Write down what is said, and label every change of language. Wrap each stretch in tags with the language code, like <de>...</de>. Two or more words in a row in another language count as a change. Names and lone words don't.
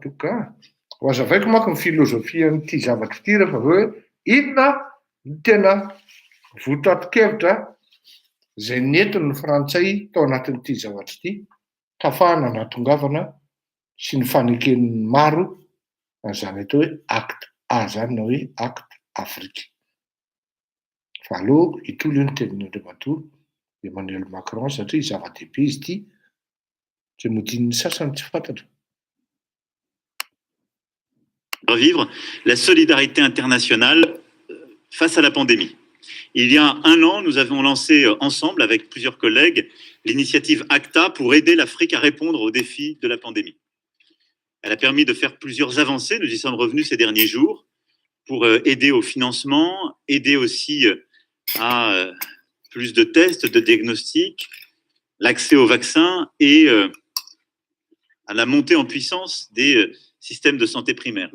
<mg>toka ho azavaiko mako ny filozofia n'ity zavatra ity rehefa hoe inona ny tena votatokevitra zay nentin'ny Frantsay tao anatin'ity zavatra ity tafahana natongavana sy ny faneken'ny maro zany atao hoe acte A zany na hoe acte Afrique. Fa aloha hitolo ny tenin'Andriamatoa Emmanuel Macron satria zava-dehibe izy ity tsy modin'ny sasany tsy fantatra.</mg> <fr>Revivre la solidarité internationale face à la pandémie. Il y a un an, nous avons lancé ensemble, avec plusieurs collègues, l'initiative ACTA pour aider l'Afrique à répondre aux défis de la pandémie. Elle a permis de faire plusieurs avancées, nous y sommes revenus ces derniers jours, pour aider au financement, aider aussi à plus de tests, de diagnostics, l'accès aux vaccins et à la montée en puissance des systèmes de santé primaire.</fr>